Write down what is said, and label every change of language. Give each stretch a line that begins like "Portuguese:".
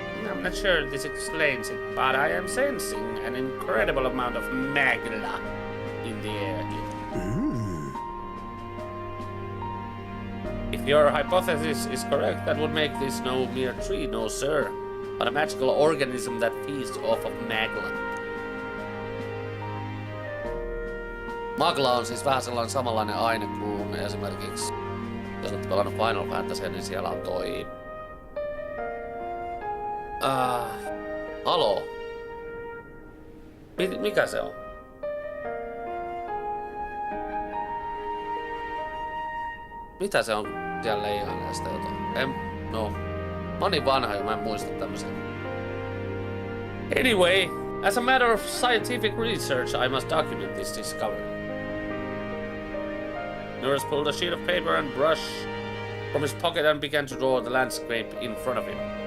English: I'm not sure this explains it, but I am sensing an incredible amount of magla in the air here. If your hypothesis is correct, that would make this no mere tree, no sir, but a magical organism that feeds off of magla.
Finnish: Magla on siis vähän sellainen samanlainen aine kuin esimerkiksi, jos olet pelannut Final Fantasy, niin siellä on toi... Halo? Mikä se on? Mitä se on siellä leihailee sitä jotain? Mä oon niin vanha jo, mä en muista tämmöisiä.
English: Anyway, as a matter of scientific research, I must document this discovery. Nurse pulled a sheet of paper and brush from his pocket and began to draw the landscape in front of him.